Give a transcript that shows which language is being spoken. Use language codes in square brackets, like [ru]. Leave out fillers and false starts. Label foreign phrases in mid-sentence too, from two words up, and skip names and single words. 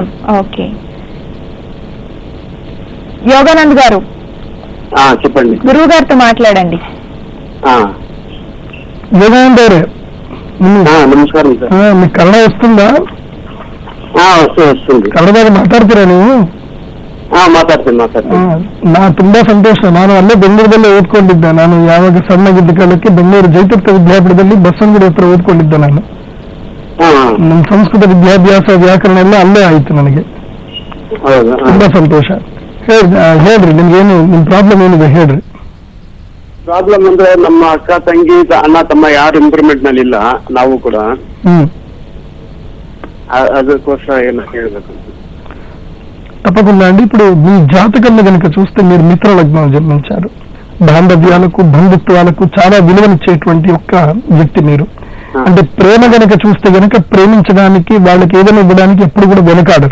[te] ఓకే యోగానంద్ గారు చెప్పండి. గురువు గారితో మాట్లాడండి. యోగానంద్ గారు నమస్కారం సార్. మీకు కన్నడ వస్తుందా? వస్తుంది. [kn] ಕನ್ನಡದಾಗ ಮಾತಾಡ್ತೀರಾ ನೀವು? ಮಾತಾಡ್ತೀನಿ. ನಾ ತುಂಬಾ ಸಂತೋಷ. ನಾನು ಅಲ್ಲೇ ಬೆಂಗಳೂರಲ್ಲೇ ಓದ್ಕೊಂಡಿದ್ದೆ. ನಾನು ಯಾವಾಗ ಸಣ್ಣಗಿದ್ದ ಕಾಲಕ್ಕೆ ಬೆಂಗಳೂರು ಜಯತೀರ್ಥ ವಿದ್ಯಾಪೀಠದಲ್ಲಿ ಬಸವನಗುಡಿ ಹತ್ರ ಓದ್ಕೊಂಡಿದ್ದೆ. ನಾನು ನಮ್ಮ ಸಂಸ್ಕೃತ ವಿದ್ಯಾಭ್ಯಾಸ, ವ್ಯಾಕರಣ ಎಲ್ಲ ಅಲ್ಲೇ ಆಯ್ತು ನನಗೆ. ತುಂಬಾ ಸಂತೋಷ. ಹೇಳ್ರಿ, ನಿಮ್ಗೇನು ನಿಮ್ ಪ್ರಾಬ್ಲಮ್ ಏನಿದೆ ಹೇಳ್ರಿ. ಪ್ರಾಬ್ಲಮ್ ಅಂದ್ರೆ ನಮ್ಮ ಅಕ್ಕ, ತಂಗಿ, ಅಣ್ಣ, ತಮ್ಮ ಯಾರು ಇಂಪ್ರೂವ್ಮೆಂಟ್ ನಲ್ಲಿ ಇಲ್ಲ. ನಾವು ಕೂಡ ಅದಕ್ಕೋಸ್ಕರ ಏನು ಹೇಳ್ಬೇಕು. [te] తప్పకుండా అండి. ఇప్పుడు మీ జాతకంలో కనుక చూస్తే మీరు మిత్ర లగ్నం జన్మించారు. బాంధవ్యాలకు, బంధుత్వాలకు చాలా విలువనిచ్చేటువంటి ఒక్క వ్యక్తి మీరు. అంటే ప్రేమ గనక చూస్తే గనక ప్రేమించడానికి, వాళ్ళకి ఏదైనా ఇవ్వడానికి ఎప్పుడు కూడా వెనకాడరు.